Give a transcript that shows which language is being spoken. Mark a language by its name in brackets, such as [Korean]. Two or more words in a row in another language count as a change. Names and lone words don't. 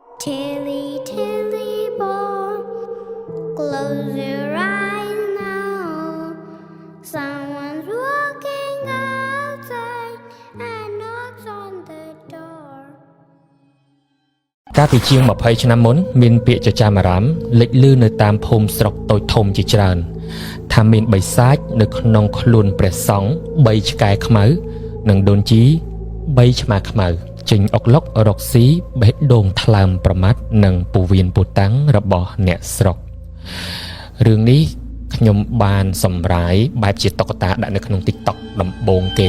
[English] Tilly, tilly, ball, close your eyes now. Someone's walking outside and knocks on the door. [Khmer] កាលពីជាង20ឆ្នាំមុនមានពាក្យចចាមអារ៉ាមលេចលឺនៅតាមភូមិស្រុកតូចធំជាច្រើនថាមានបិសាចនៅក្នុងខ្លួនព្រះសង្ឃ3ឆ្កែខ្មៅនិងដូនជី3ឆ្មាខ្មៅចេញអុកឡុករកស៊ីបេះដូងថ្លើមប្រមាត់និងពវៀនពូតាំងរបស់អ្នកស្រុករឿងនេះខ្ញុំបានសម្រាយបែបជាតុក្កតាដាក់នៅក្នុង TikTok ដំបូងគេ